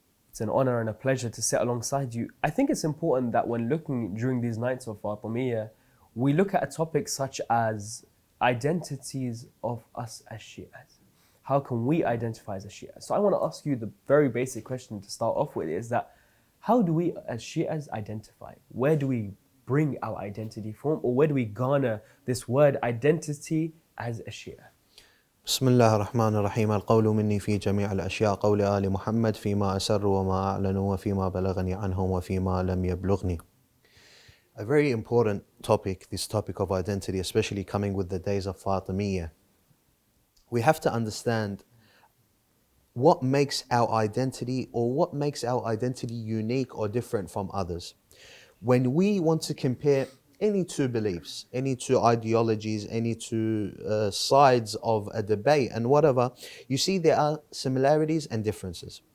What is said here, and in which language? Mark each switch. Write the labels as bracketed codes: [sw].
[en] It's an honor and a pleasure to sit alongside you. I think it's important that when looking during these nights of Fatimiyya, we look at a topic such as identities of us as Shias. How can we identify as a Shia? So I want to ask you the very basic question to start off with, is that how do we as Shias identify? Where do we bring our identity from, or where do we garner this word identity as a Shia? [ar] بسم الله الرحمن الرحيم القول مني في جميع الأشياء قول آل محمد فيما أسر وما أعلن وفيما بلغني عنهم وفيما لم يبلغني. [en] A very important topic, this topic of identity, especially coming with the days of Fatimiyya. We have to understand what makes our identity, or what makes our identity unique or different from others. When we want to compare any two beliefs, any two ideologies, any two sides of a debate and whatever, you see there are similarities and differences.